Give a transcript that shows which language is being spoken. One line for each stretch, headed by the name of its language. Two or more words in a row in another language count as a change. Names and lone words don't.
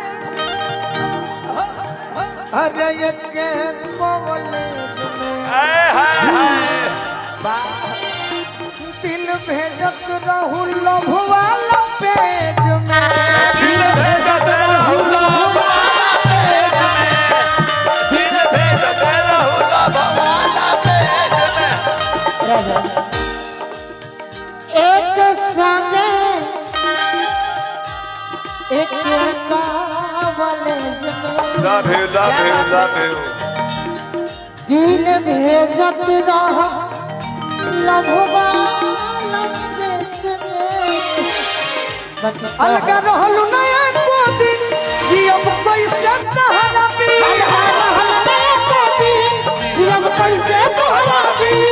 Bhojpuri: अरे एक के कॉलेज में दिल भेजत रहू लव वाला पेज में दिल भेजत रहू लव वाला पेज में दिल भेजत रहू लव वाला पेज में एक संगे एक कॉलेज में
English: Love you, love you, love you.
Bhojpuri: दिल भेजत रह लभवा लपेट में अलगा रहलू ना एको दिन जियब कैसे तहरा बिन जियब कैसे तोहरा बिन